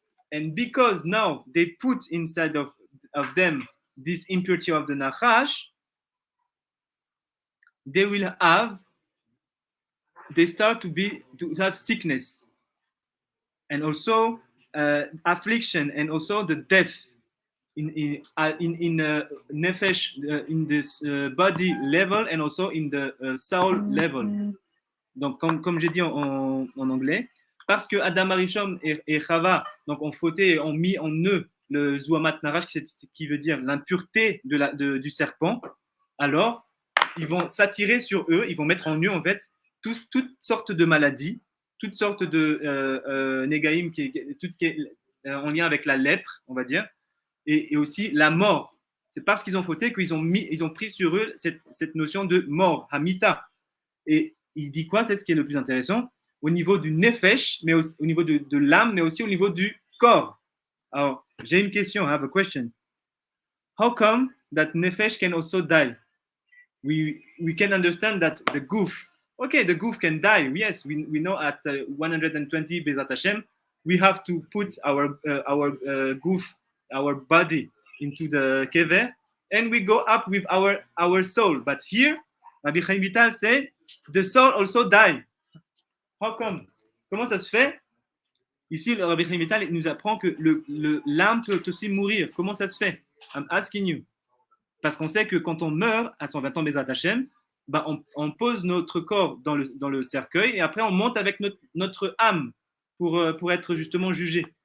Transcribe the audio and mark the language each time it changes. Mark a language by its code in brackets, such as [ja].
[en] And because now they put inside of them this impurity of the nachash, they start to have sickness and also affliction and also the death in nefesh, in this body level and also in the soul level. [fr] Donc comme j'ai dit en anglais, parce que Adam Arishon et Chava donc ont fauté et ont mis en eux le zuamat narash qui veut dire l'impureté du serpent, alors ils vont s'attirer sur eux, ils vont mettre en eux en fait toutes sortes de maladies, toutes sortes de négaïm, tout ce qui est en lien avec la lèpre, on va dire, et aussi la mort. C'est parce qu'ils ont fauté ils ont pris sur eux cette notion de mort, hamita. Et il dit quoi? C'est ce qui est le plus intéressant au niveau du nefesh, mais aussi, au niveau de l'âme, mais aussi au niveau du corps. Alors, j'ai une question. [en] I have a question. How come that nefesh can also die? We can understand that the goof, okay, the goof can die. Yes, we know at 120 Bezat Hashem, we have to put our goof, our body into the kever, and we go up with our soul. But here, Rabbi Chaim Vital said, the soul also die. How come? [fr] Comment ça se fait? Ici, le Rabbi Chaim Vital nous apprend que l'âme peut aussi mourir. Comment ça se fait? [en] I'm asking you. [fr] Parce qu'on sait que quand on meurt à 120 ans Bezat Hashem, bah on pose notre corps dans le cercueil et après on monte avec notre âme pour être justement jugé.